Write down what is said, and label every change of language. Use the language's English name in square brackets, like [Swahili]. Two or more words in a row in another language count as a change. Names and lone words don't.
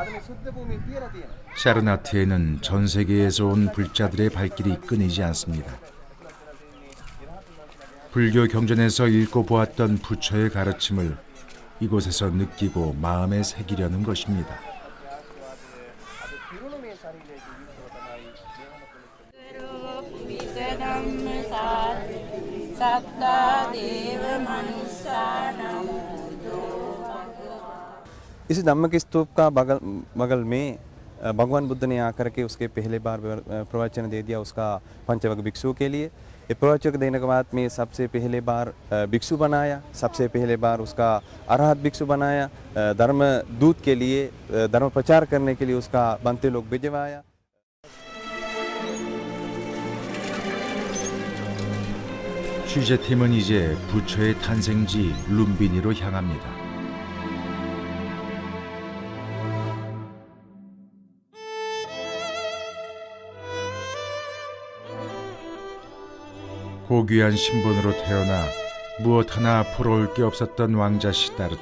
[Korean] 샤르나티에는 전 세계에서 온 불자들의 발길이 끊이지 않습니다. 불교 경전에서 읽고 보았던 부처의 가르침을 이곳에서 느끼고 마음에 새기려는 것입니다. [Hindi] इस धम्म के स्तूप का बगल में भगवान बुद्ध ने आकर के उसके पहले बार प्रवचन दे दिया उसका पंचवक भिक्षु के लिए। ये प्रवचन देने के बाद में सबसे पहले बार भिक्षु बनाया, सबसे पहले बार उसका अरहत भिक्षु बनाया, धर्म दूत के लिए धर्म प्रचार करने के लिए उसका बनते लोग भिजवाया। [Korean] 취재팀은 이제 부처의 탄생지 룸비니로 향합니다. 고귀한 신분으로 태어나 무엇 하나 부러울 게 없었던 왕자 시다르타.